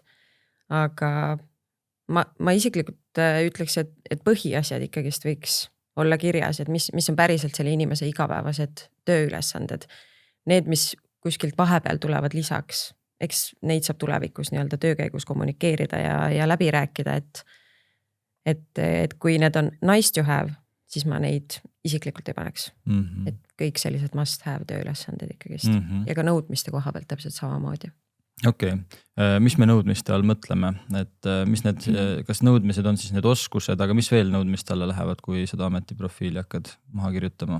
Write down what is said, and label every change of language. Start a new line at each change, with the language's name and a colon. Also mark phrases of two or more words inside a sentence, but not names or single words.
Estonian: Aga ma isiklikult ütleks, et põhiasjad ikkagist võiks olla kirjas, et mis on päriselt selle inimese igapäevased tööülesanded. need, mis kuskilt vahepeal tulevad lisaks, eks neid saab tulevikus nii-öelda töö käigus kommunikeerida ja läbi rääkida, et kui need on
English: nice to have,
Estonian: siis ma neid isiklikult ei paneks. Et kõik sellised
English: must have
Estonian: tööülesanded ikkagist ja ka nõudmiste koha pealt täpselt samamoodi. Okei. Mis me nõudmiste all mõtleme, et mis need, kas nõudmised on siis need oskused, aga mis veel nõudmiste alla lähevad, kui seda ametiprofiili hakkad maha kirjutama?